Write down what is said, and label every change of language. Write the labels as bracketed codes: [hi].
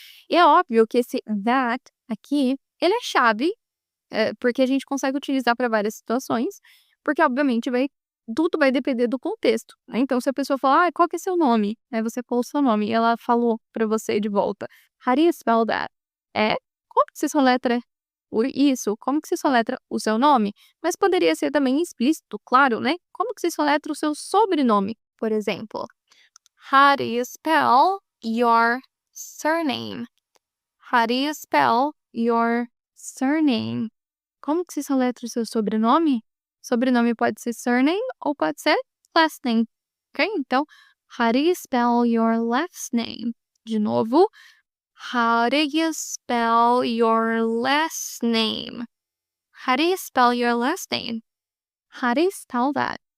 [pt] E é óbvio que esse that aqui, ele é chave, porque a gente consegue utilizar para várias situações, porque obviamente tudo vai depender do contexto, né? Então, se a pessoa falar, qual que é seu nome? Aí você falou o seu nome e ela falou para você de volta, [en] how do you spell that? [pt] Como que se soletra isso? Como que se soletra o seu nome? Mas poderia ser também explícito, claro, né? Como que se soletra o seu sobrenome, por exemplo? [en] How do you spell your surname? How do you spell your surname? [pt] Como que se soletra o seu sobrenome? Sobrenome pode ser surname ou pode ser last name, ok? Então, [en] how do you spell your last name? [pt] De novo, [en] how do you spell your last name? How do you spell your last name? How do you spell that?